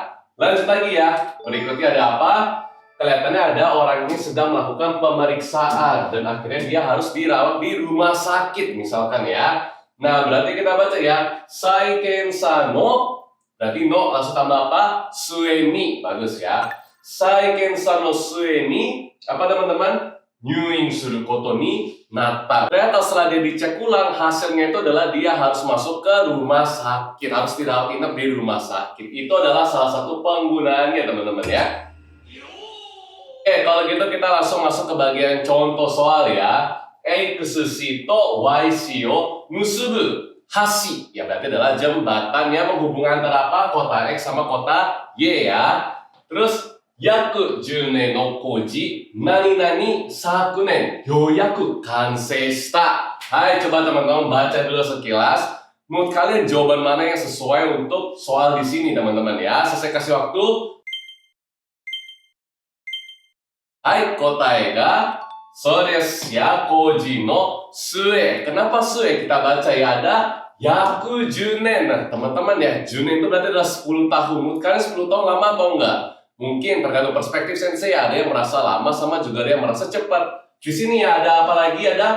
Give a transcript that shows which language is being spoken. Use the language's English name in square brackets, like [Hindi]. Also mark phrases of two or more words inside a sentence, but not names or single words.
[Indonesian] Lanjut lagi ya. Berikutnya ada apa? Kelihatannya ada orang ini sedang melakukan pemeriksaan dan akhirnya dia harus dirawat di rumah sakit misalkan ya. Nah, berarti kita baca ya. [Japanese] 再検査の. [Indonesian] Berarti no langsung tambah apa? [Japanese] 末に. [Indonesian] Bagus ya. [Japanese] 再検査の末に. [Indonesian] Apa teman-teman? [Japanese] 入院することになった. [Indonesian] Ternyata setelah dia dicek ulang, hasilnya itu adalah dia harus masuk ke rumah sakit. Harus dirawat inap di rumah sakit. Itu adalah salah satu penggunaannya teman-teman ya. Oke, kalau gitu kita langsung masuk ke bagian contoh soal ya. [Japanese] XとYを結ぶ橋, [Indonesian] ya berarti adalah jembatan yang menghubungkan antara apa? Kota X sama kota Y ya. Terus [Japanese] 約10年の工事何々昨年ようやく完成した. [Indonesian] Hai, coba teman-teman baca dulu sekilas. Menurut kalian jawaban mana yang sesuai untuk soal di sini teman-teman ya? Saya kasih waktu. Hai, [Japanese] 答えがそうですや工事の末. [Indonesian] Kenapa sue kita baca ya? Ada [Japanese] 約10年. [Indonesian] Nah, teman-teman ya, [Japanese] 10年 [Indonesian] itu berarti adalah 10 tahun. Menurut kalian 10 tahun lama atau enggak? Mungkin tergantung perspektif sensei, ada yang merasa lama sama juga ada yang merasa cepat. Di sini ya ada apa lagi?